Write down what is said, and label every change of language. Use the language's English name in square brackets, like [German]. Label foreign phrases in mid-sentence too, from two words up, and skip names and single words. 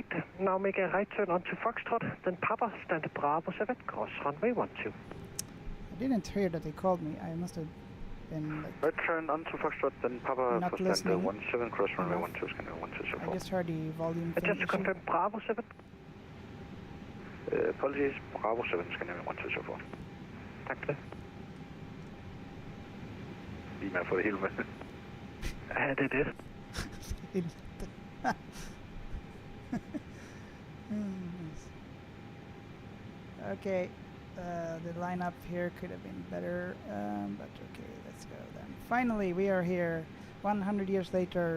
[English] Now make a right turn onto Foxtrot, then Papa, stand Bravo 7, cross runway 12. I didn't hear that they called me. I must have been like... Right turn onto Foxtrot, then Papa, not for listening. stand 17, cross runway 12, Scandinavian 1204. I just heard the volume thing Just to confirm, Bravo 7. Apologies, Bravo 7, Scandinavian 1204. [Swedish] Tack för det. [Danish] Lige med at få det hele med. Ja, det er det. [English] Okay, the lineup here could have been better, but okay, let's go then. Finally, we are here 100 years later.